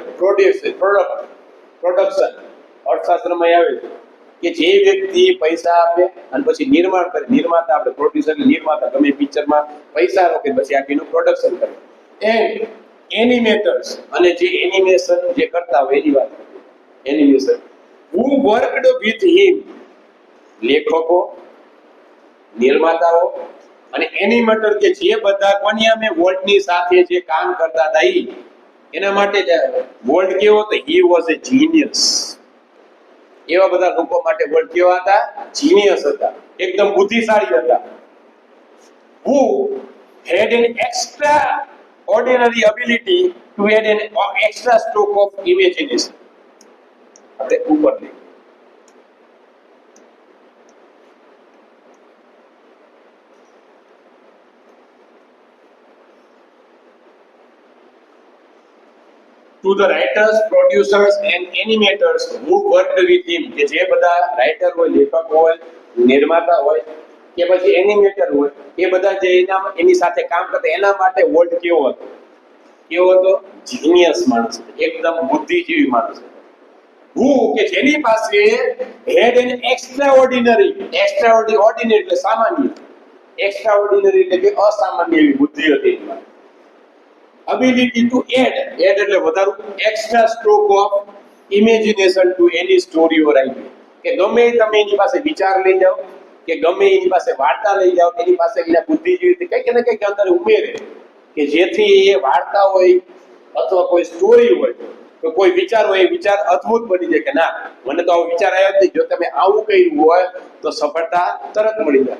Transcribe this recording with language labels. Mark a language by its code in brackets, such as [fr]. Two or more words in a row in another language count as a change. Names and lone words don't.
[gu] પ્રોડક્શન અર્થશાસ્ત્રમાં આવે છે કે જે વ્યક્તિ પૈસા આપે અને પછી નિર્માણ કરે. નિર્માતા આપણે પ્રોડ્યુસર એટલે નિર્માતા, ગમે પિક્ચરમાં પૈસા રોકે પછી આખીનું પ્રોડક્શન કરે. [en] and animators, [gu] અને જે એનિમેશન જે કરતા હોય એની વાત. [en] એનિમેશન who worked with him. [gu] લેખકો, નિર્માતાઓ અને એનિમેટર, કે જે બધા કોની અમે વોલ્ટની સાથે જે કામ કરતા હતા એના માટે વોલ્ટ કેવો હતો? [en] he was a genius. [gu] એવા બધા લોકો માટે વોલ્ટ કેવા હતા? જીનિયસ હતા, એકદમ બુદ્ધિશાળી હતા. [en] who had an extraordinary ability to add an extra stroke of imagination. [gu] આપણે ઉપર લઈ [en] to the writers, producers and animators who worked with him. [gu] કે જે બધા રાઇટર હોય, લેખક હોય, નિર્માતા હોય કે પછી એનિમેટર હોય, એ બધા જે એની સાથે કામ કરતા એના માટે વોલ્ટ કેવો હતો? કેવો હતો? જીનિયસ માણસ, એકદમ બુદ્ધિજીવી માણસ. who, કે જેની પાસે [en] had an extraordinary [gu] એટલે સામાન્ય, extraordinary એટલે કે અસામાન્ય એવી બુદ્ધિ હતી એની. [en] ability to add [gu] એટલે વધારું, [en] extra stroke of imagination to any story or idea. [gu] કે ગમે તમે એની પાસે વિચાર લઈ જાઓ, કે ગમે એની પાસે વાર્તા લઈ જાઓ, એની પાસે એના બુદ્ધિજીવી કંઈક ને કંઈક અંદર ઉમેરે કે જેથી એ વાર્તા હોય અથવા કોઈ સ્ટોરી હોય તો કોઈ વિચાર હોય એ વિચાર અદ્ભુત બની જાય કે ના, મને તો આવો વિચાર આવ્યો જ નહીં, જો તમે આવું કર્યું હોય તો સફળતા તરત મળી જાય.